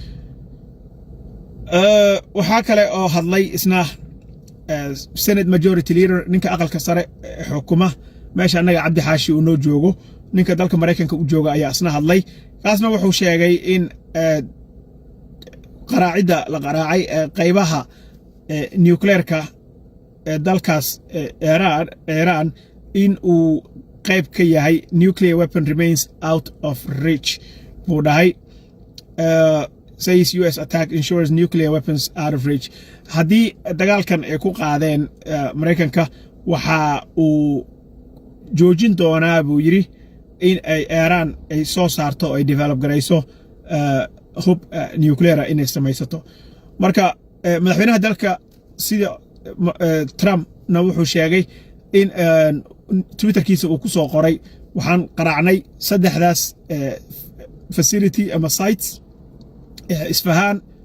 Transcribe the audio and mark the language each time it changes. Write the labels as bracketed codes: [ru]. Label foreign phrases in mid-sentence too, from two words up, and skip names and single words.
[so] waxa kale oo hadlay isna [en] Senate Majority Leader [so] ninka aqalka sare xukuma meesha anaga Cabdi Xaashi uu noo joogo ninka dalka Mareykanka u jooga ayaa isna hadlay kaasna wuxuu sheegay in qaraacida la qaraacay qaybaha nuclear-ka dalkaas Iran in uu qayb ka yahay [en] nuclear weapon remains out of reach [so] buu dhahay [en] says US attack ensures nuclear weapons out of reach haddii [so] dagaalkan ay ku qaadeen Mareykanka waxa uu joojin doonaa buu yiri in ay Iran ay soo saarto oo ay develop garayso hub nuclear inay samaysato marka madaxweynaha dalka sida Trump na wuxuu sheegay in Twitterkiisa uu ku soo qoray waxaan qaraacnay saddexdaas facility ama sites Isfahan